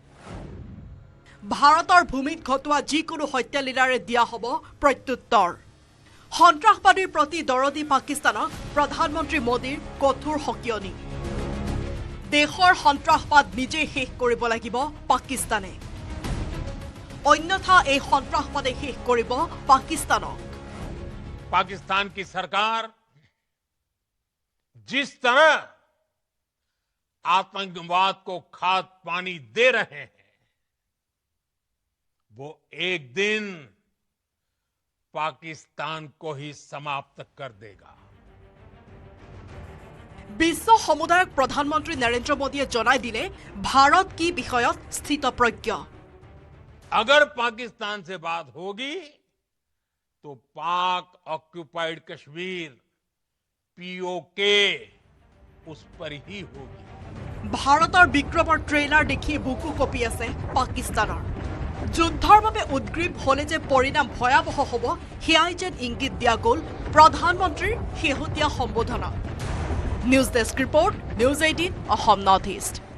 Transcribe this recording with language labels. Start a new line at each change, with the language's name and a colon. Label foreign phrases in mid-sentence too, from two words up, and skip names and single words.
Assamese: ভাৰতৰ ভূমিত ঘটোৱা যিকোনো হত্যালীলাৰে দিয়া হ'ব প্ৰত্যুত্তৰ। সন্ত্ৰাসবাদীৰ প্ৰতি দৰদী পাকিস্তানক প্ৰধানমন্ত্ৰী মোদীৰ কঠোৰ সকিয়নি। দেশৰ সন্ত্ৰাসবাদ নিজেই শেষ কৰিব লাগিব পাকিস্তানে, অন্যথা এই সন্ত্ৰাসবাদে শেষ কৰিব পাকিস্তানক।
Hindi: पाकिस्तान की सरकार जिस तरह आतंकवाद को खाद पानी दे रहे हैं, वो एक दिन पाकिस्तान को ही समाप्त कर देगा।
Assamese: বিশ্ব সমুদায়ক প্ৰধানমন্ত্ৰী নৰেন্দ্ৰ মোদীয়ে জনাই দিলে ভাৰত কি বিষয়ত স্থিতপ্ৰজ্ঞ।
Hindi: अगर पाकिस्तान से बात होगी तो पाक ऑक्युपाइड कश्मीर पीओके उस पर ही होगी।
Assamese: ভাৰতৰ বিক্ৰমৰ ট্ৰেইলাৰ দেখি বুকু কঁপি আছে পাকিস্তানৰ। যুদ্ধৰ বাবে উদ্গ্ৰীৱ হলে যে পৰিণাম ভয়াৱহ হ'ব সেয়াই যেন ইংগিত দিয়া গ'ল প্ৰধানমন্ত্ৰীৰ শেহতীয়া সম্বোধনা।
English: News desk report, News 18 Assam North East.